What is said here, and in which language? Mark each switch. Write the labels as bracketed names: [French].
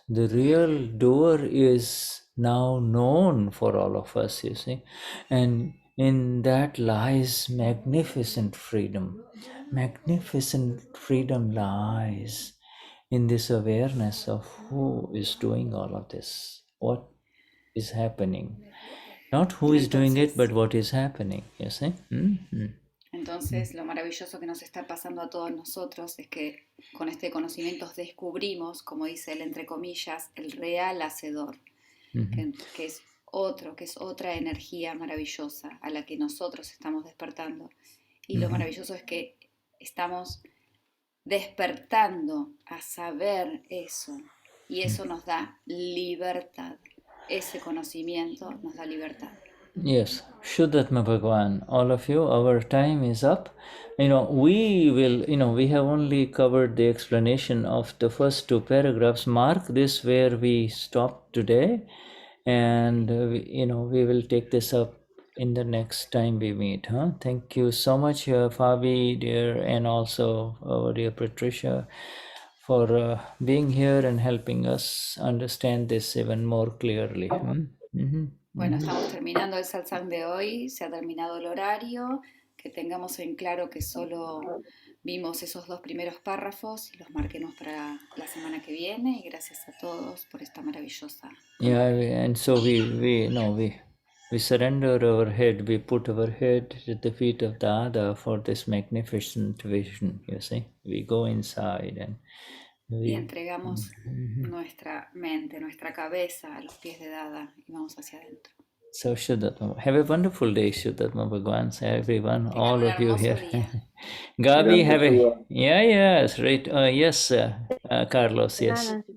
[English] The real doer is now known for all of us, you see, and in that lies magnificent freedom. Magnificent freedom lies in this awareness of who is doing all of this, what is happening. Not who is doing it, but what is happening, you see? [Spanish] Entonces, lo maravilloso que nos está pasando a todos nosotros es que con este conocimiento descubrimos, como dice él, entre comillas, el real hacedor, que es otro, que es otra energía maravillosa a la que nosotros estamos despertando. Y lo maravilloso es que estamos despertando a saber eso. Y eso nos da libertad. Ese conocimiento nos da libertad. [English] Yes, Shuddhatma Bhagwan, all of you, our time is up. We will, we have only covered the explanation of the first two paragraphs. Mark this where we stopped today, and we will take this up in the next time we meet. Thank you so much, Fabi, dear, and also our dear Patricia, for being here and helping us understand this even more clearly. [Spanish] Bueno, estamos terminando el satsang de hoy, se ha terminado el horario, que tengamos en claro que solo vimos esos 2 primeros párrafos y los marquemos para la semana que viene, y gracias a todos por esta maravillosa. [English] Yeah, and so we surrender our head, we put our head at the feet of Dada for this magnificent vision, you see. We go inside and [Spanish] y entregamos nuestra mente, nuestra cabeza a los pies de Dada y vamos hacia adentro. [English] So Shuddhatma, have a wonderful day, Shuddhatma Bhagwan, everyone, all of you here. Gabi, have a, yes, right, yes, Carlos, yes.